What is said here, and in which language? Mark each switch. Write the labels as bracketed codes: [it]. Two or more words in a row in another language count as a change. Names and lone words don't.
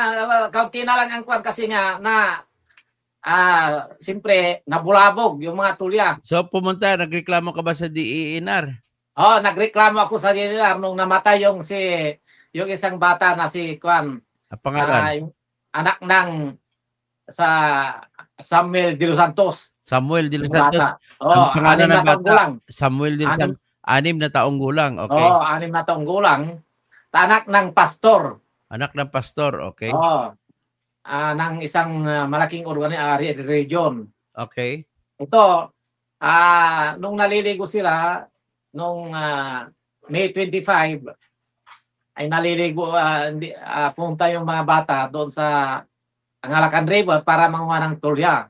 [tl] Kaunti na lang ang kwan kasi nga na siyempre, nabulabog yung mga tulya. So, nagreklamo ka ba sa DENR? Nagreklamo ako sa DENR nung namatay yung isang bata na si Kwan. Pangalan? Anak ng sa Samuel de los Santos. Samuel de los Santos? Ang pangalan ng bata? Samuel de los Santos. 6 na taong gulang, okay. 6 na taong gulang. Anak ng pastor. Anak ng pastor, okay. Ng isang malaking region. Okay. Ito, nung naliligo sila, nung May 25, ay naliligo, pumunta yung mga bata doon sa Ngalacan River para manguha ng tulya.